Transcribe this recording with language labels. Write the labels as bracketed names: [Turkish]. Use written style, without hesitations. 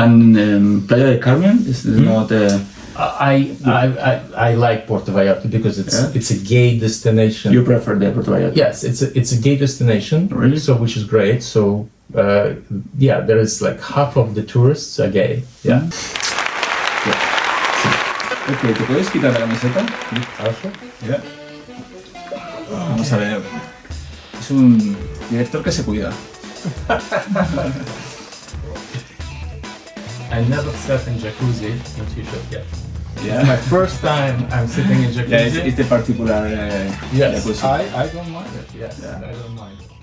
[English] And Playa del Carmen is not. I like Puerto Vallarta because it's a gay destination. You prefer the Puerto Vallarta? Yes, it's a gay destination. Really? So which is great. So there is like half of the tourists are gay. Yeah. [Spanish] Ok, ¿te puedes quitar la camiseta? [English] Yeah. [Spanish] Vamos a ver. Es un director que se cuida. [English] I never sat in jacuzzi in t-shirt yet. Yeah. It's my first time I'm sitting in jacuzzi. Yeah, it's the particular yes, jacuzzi. I don't mind it. Yes, I don't mind.